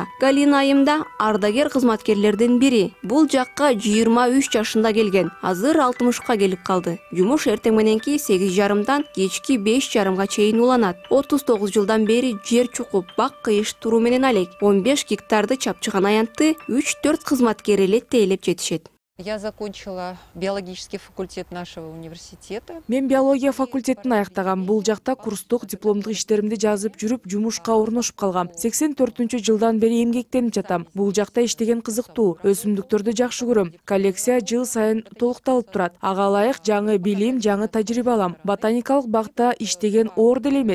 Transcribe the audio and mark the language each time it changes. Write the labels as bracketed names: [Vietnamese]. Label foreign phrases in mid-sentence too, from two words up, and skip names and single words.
[Kyrgyz] Галина айымда ардагер кызматкерлердин бири. Бул жакка 23 жашында келген. Азыр 60-ка келип калды. Жумуш эртең мененки 8:30дан кечки 5:30га чейин уланат. 39 жылдан бери жер чукуп, бак кыйыш туруу менен алек. 15 гектарды чапчыган аянтты 3-4 кызматкер эле тейлеп жетишет. [Russian] Я закончила биологический факультет нашего университета. [Kyrgyz] Мен биология факультетин аяктагам. Бул жакта курстук дипломдук иштеримди жазып жүрүп, жумушка орношуп калгам. 84-жылдан бери эмгектенип жатам. Бул жакта иштеген кызыктуу. Өсүмдүктөрдү жакшы көрөм. Коллекция жыл сайын толукталып турат. Ага ылайык жаңы билим, жаңы тажрыйба алам. Ботаникалык бакта иштеген оор деле эмес.